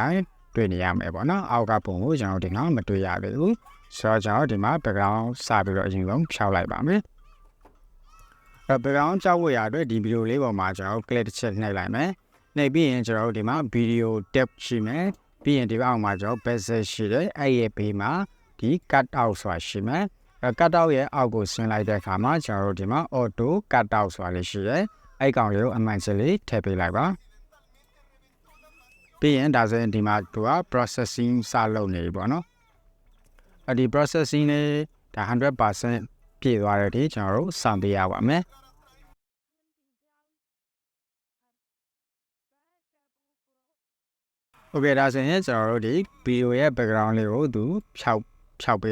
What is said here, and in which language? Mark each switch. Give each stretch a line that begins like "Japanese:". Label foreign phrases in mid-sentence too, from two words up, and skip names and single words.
Burmese: တိုင်းတွေ့နေရမယ်ပေါ့နော်အောက်ကပုံကိုကျွန်တော်ဒီကောင်မတွေ့ရသေးဘူးဆိုတော့ကျွန်တော်ဒီမှာ background စပြီးတော့အရင်ဆုံးဖြောက်လိုက်ပါမယ်background ကြောက်ဝရအတွက်ဒီ video လေးပေါ်မှာကျွန်တော် click တစ်ချက်နှိပ်လိုက်မယ်နှိပ်ပြီးရင်ကျွန်တော်တို့ဒီမှာ
English: video tab
Burmese: ရှိမယ်ပြီးရင်ဒီအောက်မှာကျွန်တော် basic ရှိတယ်အဲ့ရဲ့ဘေးမှာဒီ
English: cut out
Burmese: ဆိုတာရှိမယ်
English: cut out
Burmese: ရဲ့အောက်ကိုဆင်းလိုက်တဲ့အခါမှာကျွန်တော်တို့ဒီမှာ
English: auto cut out
Burmese: ဆိုတာလေးရှိတယ်အဲ့ကောင်လေးကိုအမှန်စလေးထည့်ပေးလိုက်ပါ ပြီးရင်ဒါဆိုရင်ဒီမှာသူက processing စလုပ်နေပြီပေါ့နော်ဒီ processing လေးဒါ 100% ပြည့်သွားတဲ့ဒီကျွန်တော်တို့စမ်းပေးရပါမယ်Okay ဒါဆိုရင်ကျွန်တော်တို့ဒီ video ရဲ့ background လေးကိုသူဖြောက်ပေး